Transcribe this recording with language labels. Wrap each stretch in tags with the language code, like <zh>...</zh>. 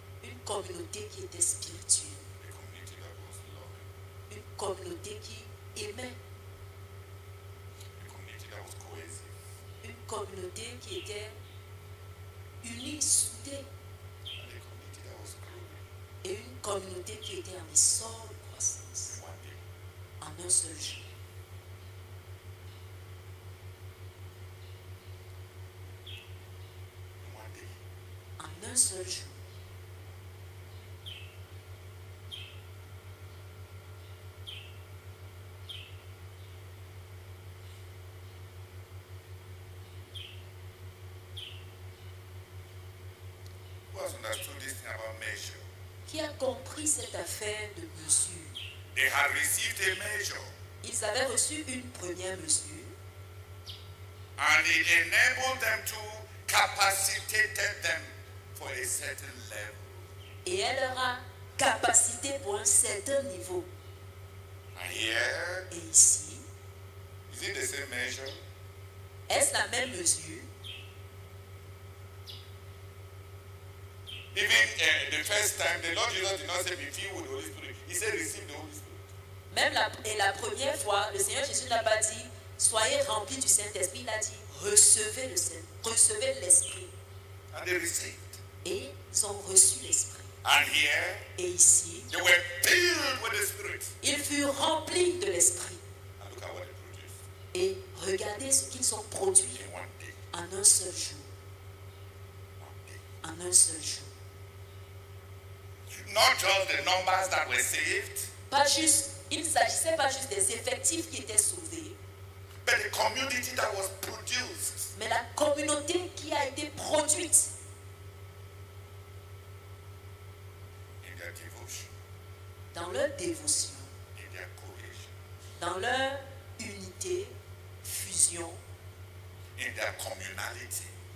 <fr>Une communauté qui était spirituelle.</fr> <en>A community that was loving.</en> <fr>Une communauté qui aimait.</fr> <en>A community that was cohesive.</en> <fr>Une communauté qui était unie, soudée.</fr> <en>And a community that was growing.</en> <fr>Et une communauté qui était en essor de croissance.</fr> <en>One day.</en> <fr>En un seul jour.</fr> <en>One day.</en> <fr>En un seul jour.</fr> <en>Who has understood this thing about measure?</en> <fr>Qui a compris cette affaire de mesure?</fr> <en>They had received a measure,</en> <fr>Ils avaient reçu une première mesure</fr> <en>and it enabled them to capacitated them for a certain level.</en> <fr>et elle leur a capacité pour un certain niveau.</fr> <en>And here,</en> <fr>Et ici,</fr> <en>is it the same measure?</en> <fr>est-ce la même mesure?</fr> <en>Even the first time, the Lord Jesus did not say be filled with the Holy Spirit. He said receive the Holy Spirit.</en> <fr>Même la première fois, le Seigneur Jésus n'a pas dit soyez remplis du Saint-Esprit, il a dit recevez le Saint, recevez l'Esprit.</fr> <en>And they received.</en> <fr>Et ils ont reçu l'Esprit.</fr> <en>And here,</en> <fr>Et ici,</fr> <en>they were filled with the Spirit.</en> <fr>ils furent remplis de l'Esprit.</fr> <en>And look at what they produced</en> <fr>Et regardez ce qu'ils ont produit</fr> <en>in one day.</en> <fr>en un seul jour.</fr> <en>One day.</en> <fr>En un seul jour.</fr> <en>Not just the numbers that were saved,</en> <fr>Pas juste, il ne s'agissait pas juste des effectifs qui étaient sauvés,</fr> <en>but the community that was produced.</en> <fr>mais la communauté qui a été produite</fr> <en>In their devotion,</en> <fr>dans leur dévotion,</fr> <en>in their cohesion,</en> <fr>dans leur unité, fusion,</fr> <en>in their communality,</en>